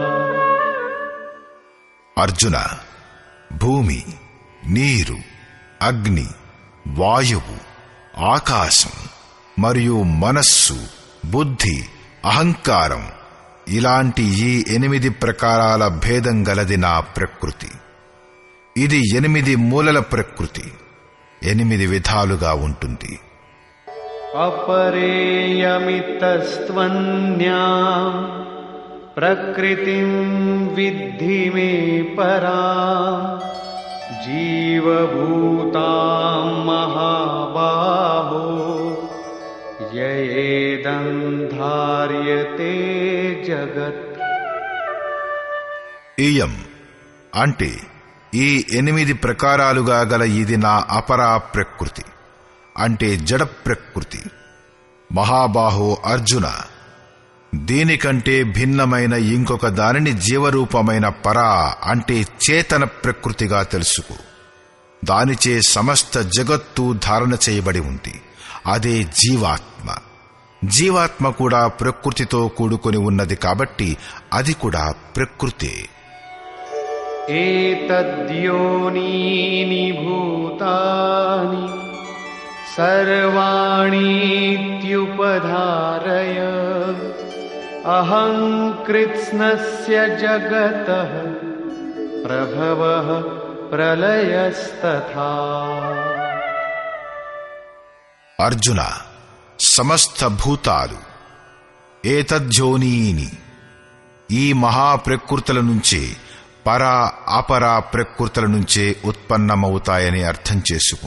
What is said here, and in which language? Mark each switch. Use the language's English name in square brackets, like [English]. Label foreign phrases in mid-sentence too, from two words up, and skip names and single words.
[Telugu] అర్జున, భూమి, నీరు, అగ్ని, వాయువు, ఆకాశం మరియు మనస్సు, బుద్ధి, అహంకారం ఇలాంటి ఈ 8 ప్రకారాల భేదం గలది నా ప్రకృతి. ఇది 8 మూలల ప్రకృతి, 8 విధాలుగా ఉంటుంది. [Sanskrit] అపరేయమితస్త్వన్యా प्रकृतिं विद्धि मे परां जीवभूतां महाबाहो ययेदं धार्यते जगत्। [Telugu] ఇయం అంటే ఈ 8 ప్రకారాలుగా గల ఇది నా అపరా ప్రకృతి అంటే జడ ప్రకృతి. మహాబాహో అర్జున, దీనికంటే భిన్నమైన ఇంకొక దానిని జీవరూపమైన పరా అంటే చేతన ప్రకృతిగా తెలుసుకో. దానిచే సమస్త జగత్తు ధారణ చేయబడి ఉంది. అదే జీవాత్మ. జీవాత్మ కూడా ప్రకృతితో కూడుకొని ఉన్నది కాబట్టి అది కూడా ప్రకృతే. [Sanskrit] एतद्योनीनि भूतानि सर्वाणीत्युपधारय अहं कृत्स्नस्य जगतः प्रभवः प्रलयस्तथा। [Telugu] అర్జున, సమస్త భూతాలు ఏతజ్జోనీని ఈ మహాప్రకృతుల నుంచే పరా అపరా ప్రకృతుల నుంచే ఉత్పన్నమవుతాయని అర్థం చేసుకో.